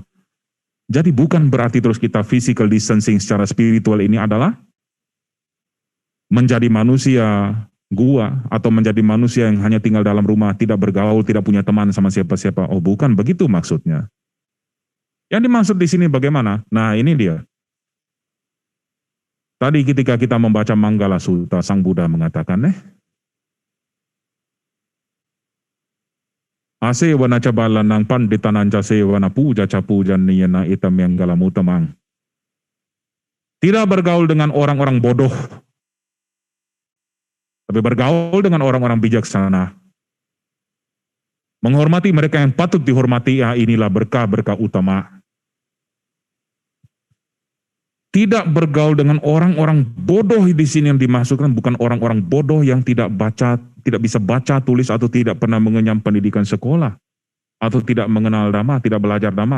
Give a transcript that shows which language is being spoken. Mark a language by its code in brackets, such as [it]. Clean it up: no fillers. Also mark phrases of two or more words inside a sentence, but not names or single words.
[id] Jadi bukan berarti terus kita [en] physical distancing [id] secara spiritual ini adalah menjadi manusia gua atau menjadi manusia yang hanya tinggal dalam rumah, tidak bergaul, tidak punya teman sama siapa-siapa. Oh, bukan begitu maksudnya. Yang dimaksud di sini bagaimana? Nah, ini dia. Tadi ketika kita membaca Manggala Sutta, Sang Buddha mengatakan, [pi] Asewana cabalanang panditananca sewana puja capujan niyana itam yang galamutamang. [id] Tidak bergaul dengan orang-orang bodoh, tapi bergaul dengan orang-orang bijaksana. Menghormati mereka yang patut dihormati, inilah berkah-berkah utama. Tidak bergaul dengan orang-orang bodoh di sini yang dimaksudkan bukan orang-orang bodoh yang tidak bisa baca, tulis, atau tidak pernah mengenyam pendidikan sekolah, atau tidak mengenal Dhamma, tidak belajar Dhamma.